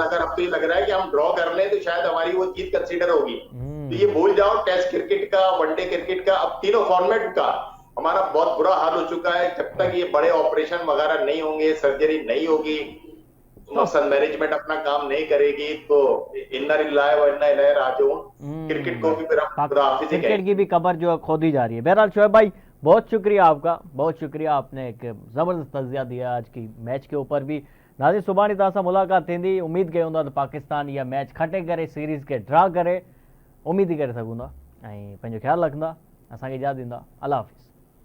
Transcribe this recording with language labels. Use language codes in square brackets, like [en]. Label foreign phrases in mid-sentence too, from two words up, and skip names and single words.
[ur] اگر اب تو یہ لگ رہا ہے کہ ہم ڈرا کر لیں تو شاید ہماری وہ جیت کنسیڈر ہوگی. تو یہ हम्म। بھول جاؤ, [en] Test cricket [ur] کا, [en] one-day cricket [ur] کا، اب تینوں فارمیٹ کا ہمارا بہت برا حال ہو چکا ہے. جب تک یہ بڑے آپریشن وغیرہ نہیں ہوں گے، سرجری نہیں ہوگی, تو مقصد مینجمنٹ اپنا کام نہیں کرے گی، تو [ar] إنا لله وإنا إليه راجعون, [ur] کرکٹ کو بھی پھر ہم خدا حافظ ہی کرکٹ کہیں گے. کی بھی قبر جو ہے کھودی جا رہی ہے۔ بہرحال شعیب بھائی، بہت شکریہ آپ کا، بہت شکریہ، آپ نے ایک زبردست تجزیہ دیا آج کی میچ کے اوپر بھی. [sd] नाज़रीन, सुभाणे तव्हां सां मुलाक़ात थींदी। उम्मीद कयूं था त पाकिस्तान इहा मैच खटे करे सीरीज़ के ड्रा करे, उम्मीद ही करे सघूं था। ऐं पंहिंजो ख्यालु रखंदा, असांखे इजाज़त ॾींदा। अल्लाह हाफ़िज़।